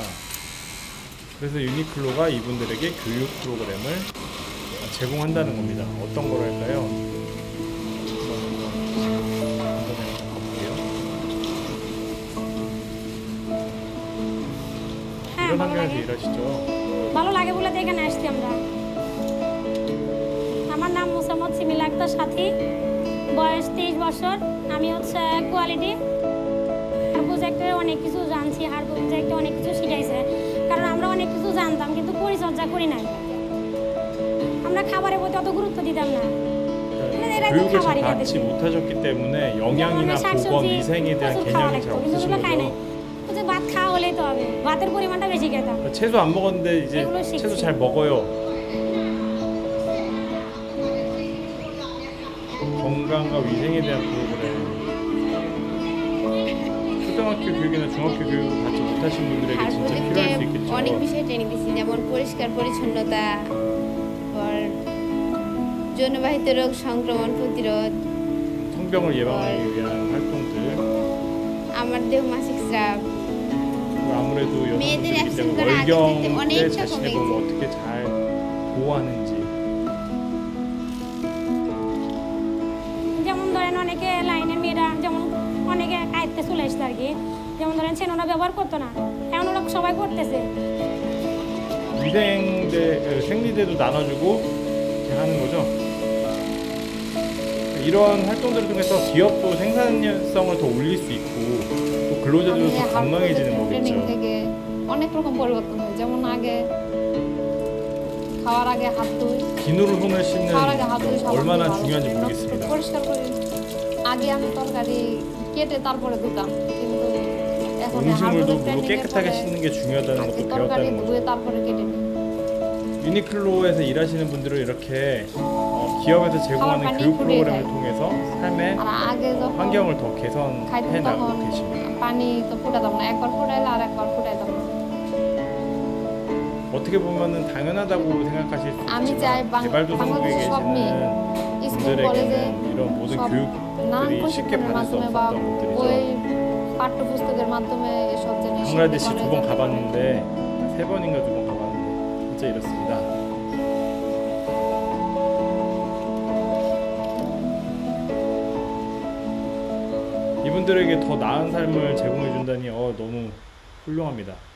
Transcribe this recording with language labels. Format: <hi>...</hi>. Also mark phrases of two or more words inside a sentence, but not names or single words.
<ko>그래서 유니클로가 이분들에게 교육 프로그램을 제공한다는 겁니다. 어떤 걸 할까요? 이런 환경에서 일하시죠.</ko> <bn>ভালো লাগে বলে তো এখানে আসছি আমরা। আমার নাম মোসাম্মদ সিমিল আক্তার সাথী, বয়স 23 বছর। আমি হচ্ছে কোয়ালিটি প্রজেক্টে অনেক কিছু জানছি, আর প্রজেক্টে অনেক কিছু শিখাইছে। কারণ আমরা অনেক কিছু জানতাম কিন্তু পরিচর্যা করি নাই। আমরা খাবারের প্রতি অত গুরুত্ব দিতাম না।</bn> <ko>교육을 잘 받지 못하셨기 때문에 영양이나 보건, 위생에 대한 개념이 잘 없으신 거죠.</ko> <bn>ভাত খাওয়া হলেই তো হবে, ভাতের পরিমাণটা বেশি খেতাম।</bn> <ko>채소 안 먹었는데 이제 채소 잘 먹어요. 건강과 위생에 대한 프로그램. 초등학교 교육이나 중학교 교육을 받지 못하신 분들에게 진짜 필요할 수 있겠죠.</ko> <bn>অনেক বিষয়ে ট্রেনিং দিচ্ছি, যেমন পরিষ্কার পরিচ্ছন্নতা, যৌনবাহিত রোগ সংক্রমণ প্রতিরোধ,</bn> <ko>성병을 예방하기 위한 활동들.</ko> <bn>আমার দেহ মাসিক স্রাব,</bn> <ko>아무래도 여성분들이기 때문에 월경 때 자신의 몸을 어떻게 잘 보호하는지.</ko> <bn>যেমন ধরেন অনেকে লাইনের মেয়েরা যেমন অনেকে আয়ত্তে চলে আসছে আর কি, যেমন ধরেন ওরা ব্যবহার করতো না, এখন ওরা সবাই করতেছে।</bn> <ko>위생대 생리대도 나눠주고 이렇게 하는 거죠. 이런 활동들을 통해서 기업도 생산성을 더 올릴 수 있고 또 근로자들도 더 건강해지는</ko> <bn>ট্রেনিং</bn> <ko>거겠죠.</ko> <bn>থেকে অনেক রকম পরিবর্তন হয়। যেমন আগে খাওয়ার আগে হাত ধুই,</bn> <ko>비누로 손을 씻는</ko> <bn>খাওয়ার আগে হাত ধুই, সাবান দিয়ে</bn> <ko>얼마나</ko> <bn>ভালো</bn> <ko>중요한지</ko> <bn>করে</bn> <ko>모르겠습니다.</ko> <bn>পরিষ্কার করি। আগে আমি তরকারি কেটে তারপরে ধুতাম, কিন্তু এখন</bn> <ko>음식물도 물로 깨끗하게 씻는 게 중요하다는 것도</ko> <bn>তরকারি</bn> <ko>배웠다는</ko> <bn>ধুয়ে</bn> <ko>거죠.</ko> <bn>তারপরে কেটে নিই।</bn> <ko>유니클로에서 일하시는 분들은 이렇게 기업에서 제공하는 가만히 교육 뿌리래. 프로그램을 통해서 삶의</ko> <bn>আর 아গে যখন</bn> <ko>환경을 더</ko> <bn>খাইতাম</bn> <ko>개선해 나가고</ko> <bn>তখন</bn> <ko>계십니다.</ko> <bn>পানি তো ফুটাতাম না, একবার ফুটাইলে আর একবার ফুটাইতাম না।</bn> <ko>어떻게 보면은 당연하다고 생각하실 수</ko> <bn>আমি</bn> <ko>있지만</ko> <bn>চাই</bn> <ko>개발도상국에</ko> <bn>বাংলাদেশের সব মেয়ে</bn> <ko>계시는</ko> <bn>স্কুল কলেজে</bn> <ko>분들에게는 이런 모든</ko> <bn>সব নানান</bn> <ko>교육들이 쉽게</ko> <bn>প্রশিক্ষণের</bn> <ko>받을 수</ko> <bn>মাধ্যমে বা</bn> <ko>없었던</ko> <bn>বই</bn> <ko>것들이죠.</ko> <bn>পাঠ্যপুস্তকের মাধ্যমে এসব জিনিস শিখতে</bn> <ko>방글라데시</ko> <bn>পারে।</bn> <ko>2번 가봤는데 3번인가 2번 가봤는데 진짜 이렇습니다. 이분들에게 더 나은 삶을 제공해 준다니 너무 훌륭합니다.</ko>